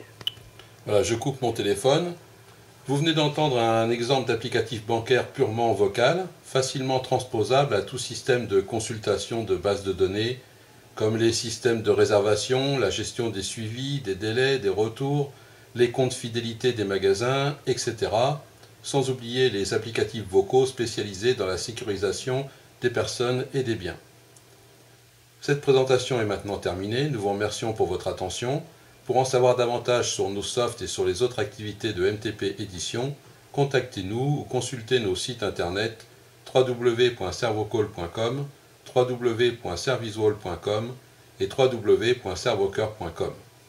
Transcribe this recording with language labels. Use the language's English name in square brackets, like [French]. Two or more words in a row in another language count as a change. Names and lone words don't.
[French] Voilà, je coupe mon téléphone. Vous venez d'entendre un exemple d'applicatif bancaire purement vocal, facilement transposable à tout système de consultation de bases de données, comme les systèmes de réservation, la gestion des suivis, des délais, des retours, les comptes fidélité des magasins, etc., sans oublier les applicatifs vocaux spécialisés dans la sécurisation des personnes et des biens. Cette présentation est maintenant terminée, nous vous remercions pour votre attention. Pour en savoir davantage sur nos softs et sur les autres activités de MTP Édition, contactez-nous ou consultez nos sites internet www.servocall.com, www.servicewall.com et www.servocoeur.com.